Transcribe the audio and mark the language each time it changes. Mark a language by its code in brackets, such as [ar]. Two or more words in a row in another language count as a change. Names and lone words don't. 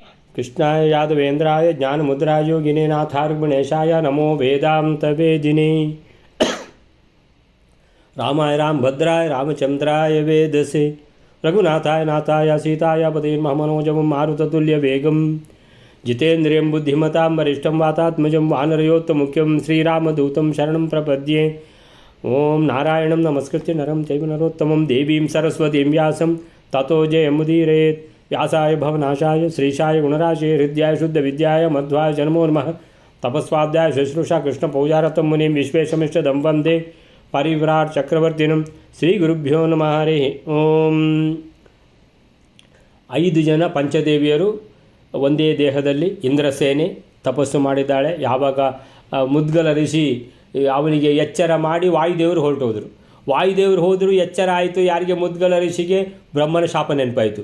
[sa] ಕೃಷ್ಣಾಯ ಯಾದವೇಂದ್ರಾಯ ಜ್ಞಾನಮುದ್ರಾಯ ಯೋಗಿನೇ ನಾಥಾರ್ಗುಣೇಶಾಯ ನಮೋ ವೇದಾಂತವೇದಿನೇ ರಾಮಾಯ ರಾಮಭದ್ರಾಯ ರಾಮಚಂದ್ರಾಯ ವೇದಸೆ ರಘುನಾಥಾಯ ನಾಥಾಯ ಸೀತಾಯ ಪತಿರ್ಮಹಮನೋಜವಂ ಮಾರುತತುಲ್ಯವೇಗಂ ಜಿತೇಂದ್ರಿಯಂ ಬುದ್ಧಿಮತಾಂ ವರಿಷ್ಠಂ ವಾತಾತ್ಮಜಂ ವಾನರಯೋತ್ತಮುಖ್ಯಂ ಶ್ರೀರಾಮದೂತಂ ಶರಣಂ ಪ್ರಪದ್ಯೆ. ಓಂ ನಾರಾಯಣಂ ನಮಸ್ಕೃತ್ಯ ನರಂ ಚೈವ ನರೋತ್ತಮಂ ದೇವೀಂ ಸರಸ್ವತೀಂ ವ್ಯಾಸಂ ತತೋ ಜಯಮುದೀರಯೇತ್. ವ್ಯಾಸಾಯ ಭವನಾಶಾಯ ಶ್ರೀಶಾಯ ಗುಣರಾಶೇ ಹೃದಯಾಯ ಶುದ್ಧ ವಿದ್ಯಾಯ ಮಧ್ವಾಯ ಜನ್ಮೋ ನಮಃ. ತಪಸ್ವಾಧ್ಯಾಯ ಶುಶ್ರೂಷಾ ಕೃಷ್ಣ ಪೂಜಾರತಂ ಮುನಿಂ ವಿಶ್ವೇಶಮಿಷ್ಟದಂ ವಂದೇ ಪರಿವ್ರಾಟ್ ಚಕ್ರವರ್ತಿನಂ. ಶ್ರೀ ಗುರುಭ್ಯೋ ನಮಃ. ಹರಿ ಓಂ. [kn] 5 ಜನ ಪಂಚದೇವಿಯರು ಒಂದೇ ದೇಹದಲ್ಲಿ ಇಂದ್ರಸೇನೆ ತಪಸ್ಸು ಮಾಡಿದ್ದಾಳೆ. ಯಾವಾಗ ಮುದ್ಗಲ ಋಷಿ ಅವನಿಗೆ ಎಚ್ಚರ ಮಾಡಿ ವಾಯುದೇವರು ಹೊರಟೋದ್ರು. ವಾಯುದೇವರು ಹೋದರೂ ಎಚ್ಚರ ಆಯಿತು. ಯಾರಿಗೆ? ಮುದ್ಗಲ ಋಷಿಗೆ ಬ್ರಹ್ಮನ ಶಾಪ ನೆನಪಾಯಿತು.